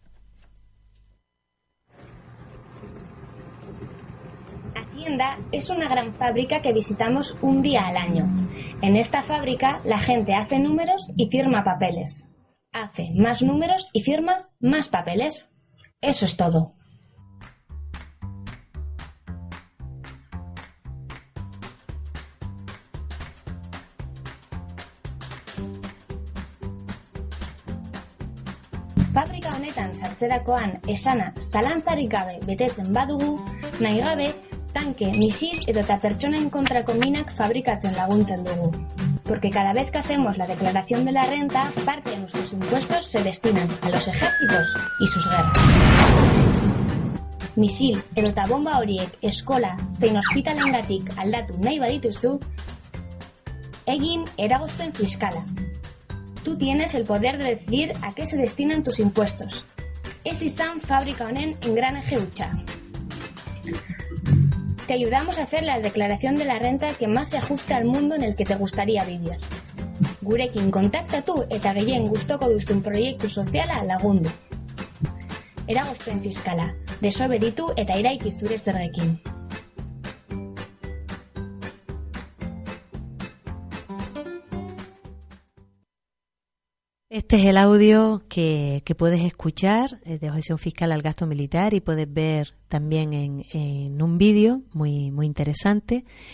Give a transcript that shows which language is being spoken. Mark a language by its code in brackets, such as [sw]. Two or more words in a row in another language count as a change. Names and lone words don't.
[es] Hacienda es una gran fábrica que visitamos un día al año. En esta fábrica la gente hace números y firma papeles. Hace más números y firma más papeles. Eso es todo. [eu] Fabrika honetan sartzerakoan esana zalantzarik gabe betetzen badugu, nahi gabe tanke, misil edota pertsonen kontrako minak fabrikatzen laguntzen dugu. [es] Porque cada vez que hacemos la declaración de la renta, parte de nuestros impuestos se destinan a los ejércitos y sus guerras. [eu] Misil edota bomba horiek eskola zein ospitalengatik aldatu nahi badituzu, egin eragozpen fiskala. [es] Tú tienes el poder de decidir a qué se destinan tus impuestos. [eu] Ez izan fabrika honen engranaje hutsa. [es] Te ayudamos a hacer la declaración de la renta que más se ajuste al mundo en el que te gustaría vivir. [eu] Gurekin kontaktatu eta gehien gustoko duzun proiektu soziala lagundu. Eragozpen fiskala, desobeditu eta iraiki zure zergekin. [es] Este es el audio que puedes escuchar de objeción fiscal al gasto militar y puedes ver también en un vídeo muy interesante.